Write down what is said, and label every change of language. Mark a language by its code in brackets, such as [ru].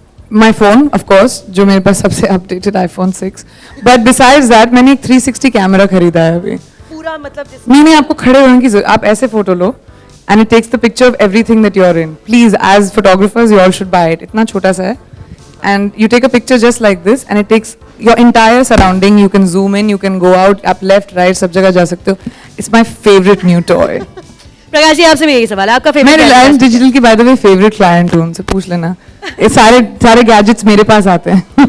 [en] My phone, of course, [hi] जो मेरे पास सबसे [en] updated iPhone 6. But besides that, [hi] मैंने एक 360 कैमरा खरीदा है अभी. पूरा मतलब नहीं आपको खड़े होने की जरूरत, आप ऐसे photo low [en] and it takes the picture of everything that you're in. Please, as photographers, you all should buy it. [hi] इतना छोटा सा है. [en] And you take a picture just like this and it takes your entire surrounding. You can zoom in, you can go out, आप left, right, [hi] सब जगह जा सकते हो. [en] It's my favorite new toy. [hi] Prakash ji आपसे भी यही सवाल है, आपका मैं [en] favorite [hi] रिलायंस [en] gadget? [hi] डिजिटल की [en] by the way favourite client [hi] हूँ, उनसे पूछ लेना. ये सारे गैजेट्स मेरे पास आते हैं.